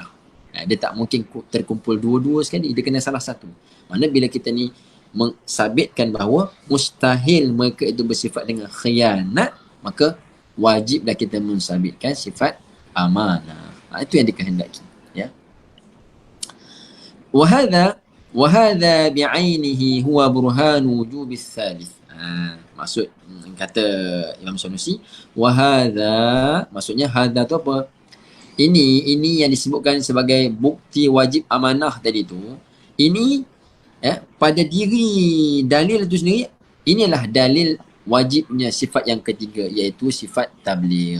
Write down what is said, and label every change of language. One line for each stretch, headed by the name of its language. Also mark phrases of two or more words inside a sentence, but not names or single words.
Malay: Dia tak mungkin terkumpul dua-dua sekali, dia kena salah satu. Mana bila kita ni mensabitkan bahawa mustahil mereka itu bersifat dengan khianat, maka wajiblah kita mensabitkan sifat amanah. Itu yang dikehendaki. Ya.
Arabic: وهذا بعينه هو برهان وجوب الثالث.
Malay: Maksud kata Imam Sanusi, wahada, maksudnya hada tu apa? Ini yang disebutkan sebagai bukti wajib amanah tadi tu. Ini pada diri dalil itu sendiri, inilah dalil wajibnya sifat yang ketiga, iaitu sifat tabligh.